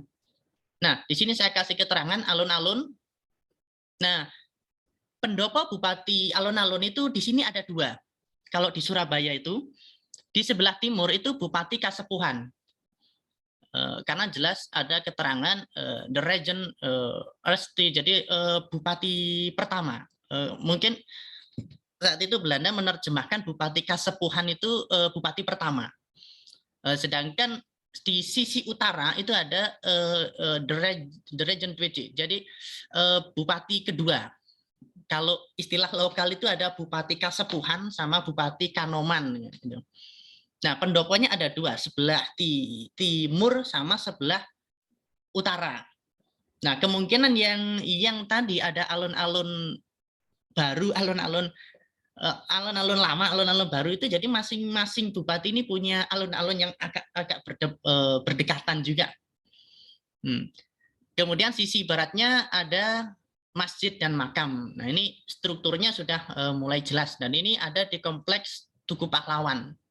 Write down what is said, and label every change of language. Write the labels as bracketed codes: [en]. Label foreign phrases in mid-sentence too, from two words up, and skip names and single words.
[id] Nah, di sini saya kasih keterangan alun-alun. Nah, pendopo bupati alun-alun itu di sini ada 2. Kalau di Surabaya itu, di sebelah timur itu Bupati Kasepuhan. Karena jelas ada keterangan the region Ersti, jadi bupati pertama. Mungkin saat itu Belanda menerjemahkan Bupati Kasepuhan itu bupati pertama. Sedangkan di sisi utara itu ada the region PJ, jadi bupati kedua. Kalau istilah lokal itu ada Bupati Kasepuhan sama Bupati Kanoman. Nah, pendoponya ada 2, sebelah timur sama sebelah utara. Nah, kemungkinan yang tadi ada alun-alun baru, alun-alun lama, alun-alun baru itu, jadi masing-masing bupati ini punya alun-alun yang agak berdekatan juga. Kemudian sisi baratnya ada masjid dan makam. Nah, ini strukturnya sudah mulai jelas, dan ini ada di kompleks Tugu Pahlawan.